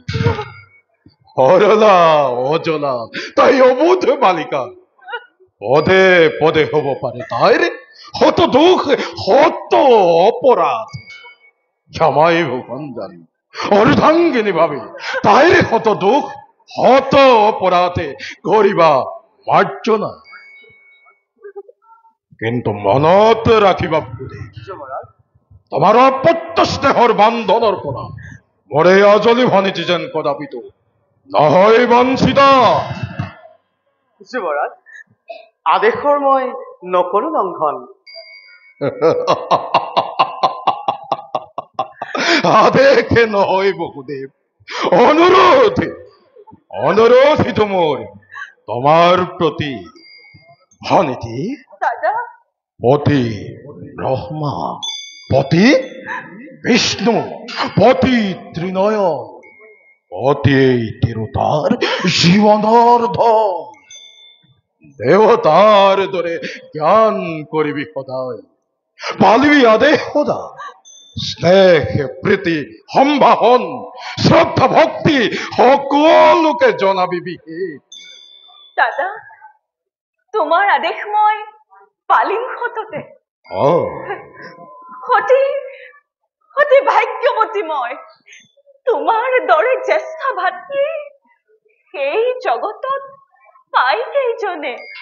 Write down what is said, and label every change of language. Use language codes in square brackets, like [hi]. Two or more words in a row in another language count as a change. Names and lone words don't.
[as] সৰলা অজলা তাই অবুধ বালিকা, পদে পদে হব পাৰে তাইৰ শত দুখ শত অপৰাধ। ক্ষমাই ভূষণ অৰ্ধাঙ্গিনী ভাবে তাইৰ শত দুখ শত অপরাধে করিবা মার্জনা। কিন্তু মনত রাখিবা তোমার অপত্য স্নেহর বান্ধনৰ পৰা মৰে আজলি ভনীটি যেন কদাপিতো নহয় বঞ্চিতা। যুৱৰাজ, আদেশৰ মই নকৰো লংঘন। আদেশে নহয় বহুদেৱ, অনুৰোধ। অনুৰোধিত মোৰ তোমার প্রতি। হনীতি দাদা পতি ব্রহ্মা, পতি বিষ্ণু, পতি ত্রিনয়ন, পতি এই তিরুতার জীবনার্ধ। দেবতার দরে জ্ঞান করিবি সদায়, পালিবি আদেশ সদা। স্নেহ প্রীতি সম্ভাষণ শ্রদ্ধা ভক্তি সকলোকে জনাবি বিশেষ। দাদা তোমাৰ আদেশ মই পালিম সততে। সতী সতী ভাগ্যৱতী মই, তোমাৰ দৰে জ্যেষ্ঠ ভাতৃ সেই জগতত পাই কেইজনে।